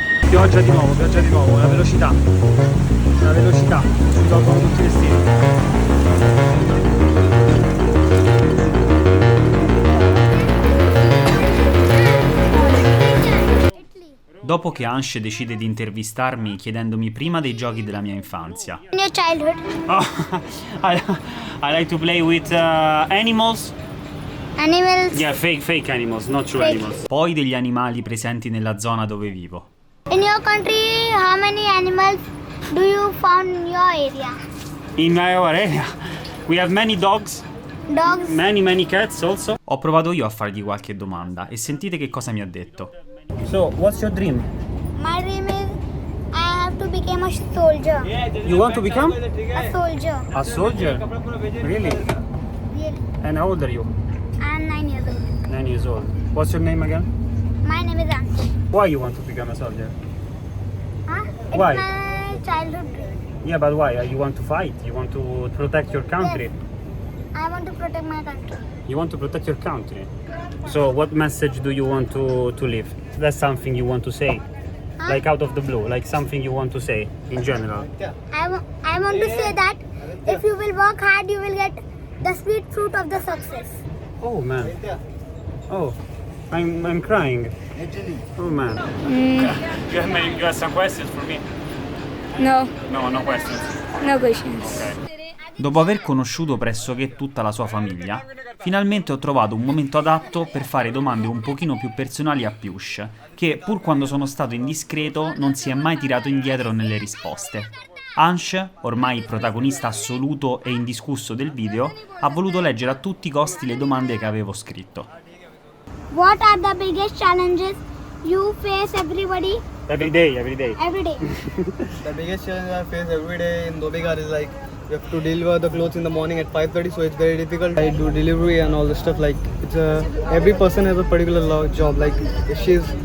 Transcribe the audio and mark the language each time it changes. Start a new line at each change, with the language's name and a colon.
Italian: Pioggia di nuovo, la velocità. Si tolgono tutti i vestiti. Dopo che Ansh decide di intervistarmi chiedendomi prima dei giochi della mia infanzia.
English: In your childhood, Oh, I like to play with animals. animals. Yeah, fake animals, not true Fake. animals.
Italian: Poi degli animali presenti nella zona dove vivo.
English: In your country, how many animals do you found in your area? In our area we have many dogs, Dogs. many cats also.
Italian: Ho provato io a fargli qualche domanda e sentite che cosa mi ha detto.
English: So, what's your dream? My dream is I have to become a soldier. You want to become A soldier. a soldier? Really? Really. And how old are you? I'm 9 years old. 9 years old. What's your name again? My name is Ansh. Why you want to become a soldier? Huh? It's Why? my childhood dream. Yeah, but why? You want to fight? You want to protect your country? I want to protect my country. You want to protect your country. So what message do you want to leave? That's something you want to say? Huh? Like out of the blue, like something you want to say in general. I want to say that if you will work hard, you will get the sweet fruit of the success. Oh man. Oh, I'm crying. Oh man. You have some questions for me? No, No questions. no questions.
Italian: Dopo aver conosciuto pressoché tutta la sua famiglia, finalmente ho trovato un momento adatto per fare domande un pochino più personali a Piyush, che pur quando sono stato indiscreto non si è mai tirato indietro nelle risposte. Ansh, ormai protagonista assoluto e indiscusso del video, ha voluto leggere a tutti i costi le domande che avevo scritto.
English: What are the biggest challenges you face everybody Every day. every day? The biggest challenge I face every day in Dobigar is like you have to deliver the clothes in the morning at 5:30, so it's very difficult. I do delivery and all the stuff. Like every person has a particular job. Like if she's